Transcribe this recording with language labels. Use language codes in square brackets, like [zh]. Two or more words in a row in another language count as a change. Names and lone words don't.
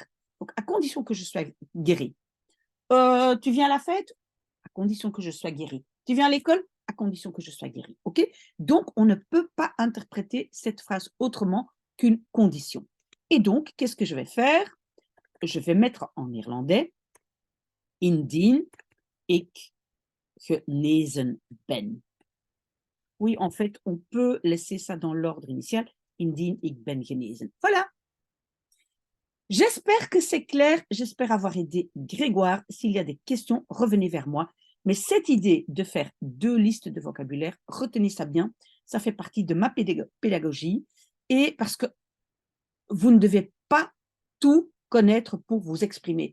[fr] Donc, à condition que je sois guéri. Tu viens à la fête? À condition que je sois guéri. Tu viens à l'école? À condition que je sois guéri. OK? Donc, on ne peut pas interpréter cette phrase autrement qu'une condition. Et donc, qu'est-ce que je vais faire? Je vais mettre en néerlandais [nl] indien ik genezen ben. [fr] Oui, en fait, on peut laisser ça dans l'ordre initial. [nl] Indien ik ben genezen. [fr] Voilà. J'espère que c'est clair. J'espère avoir aidé Grégoire. S'il y a des questions, revenez vers moi. Mais cette idée de faire 2 listes de vocabulaire, retenez ça bien. Ça fait partie de ma pédagogie. Et parce que vous ne devez pas tout connaître pour vous exprimer.